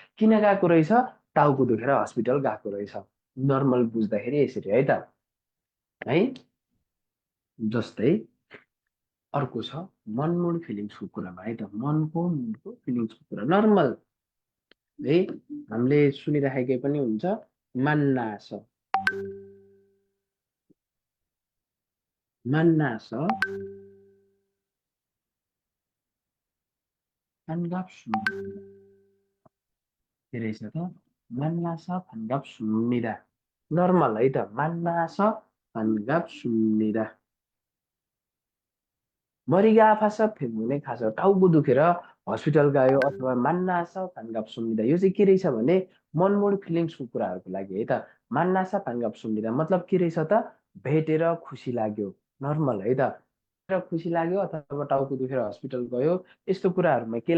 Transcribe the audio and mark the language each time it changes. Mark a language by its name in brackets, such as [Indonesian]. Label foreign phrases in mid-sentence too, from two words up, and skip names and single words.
[Nepali] किन गएको रहेछ टाउको दुखेर हस्पिटल गएको रहेछ नर्मल बुझ्दाखेरि यसरी है त है जस्तै अर्को छ मन मुड फिलिङ्सको कुरामा है त मनको मुडको फिलिङ्सको कुरा नर्मल है हामीले सुनिराखेकै पनि हुन्छ मान्नास [Korean] 만나서 반갑습니다. [Nepali] के रहेछ त [Korean] 만나서 반갑습니다. [Nepali] नर्मल है त [Korean] 만나서 반갑습니다. 머리가 아파서 [Nepali] पेमुने खास टाउको दुखेर हस्पिटल गयो अथवा [Korean] 만나서 반갑습니다. [Nepali] यो चाहिँ के रहेछ भने मनमोड फिलिङ्सको कुराहरूको लागि है त [Korean] 만나서 반갑습니다. [Nepali] मतलब के रहेछ त भेटेर खुसी लाग्यो नर्मल है त र खुसी लाग्यो अथवा टाउको दुखेर हस्पिटल गयो यस्तो कुराहरूमा के